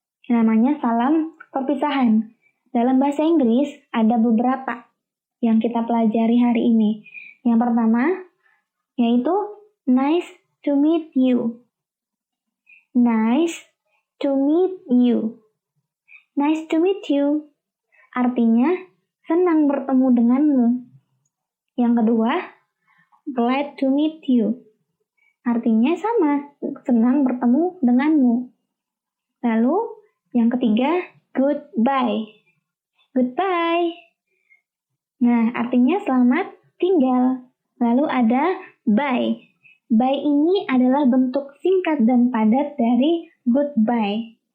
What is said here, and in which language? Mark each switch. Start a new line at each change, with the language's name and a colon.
Indonesian: Namanya salam perpisahan. Dalam bahasa Inggris ada beberapa yang kita pelajari hari ini. Yang pertama yaitu
English: nice to meet you. Nice to meet you. Nice to meet you.
Indonesian: Artinya senang bertemu denganmu. Yang kedua,
English: glad to meet you.
Indonesian: Artinya sama, senang bertemu denganmu. Lalu yang ketiga,
English: goodbye. Goodbye.
Indonesian: Nah, artinya selamat tinggal. Lalu ada bye. Bye ini adalah bentuk singkat dan padat dari goodbye.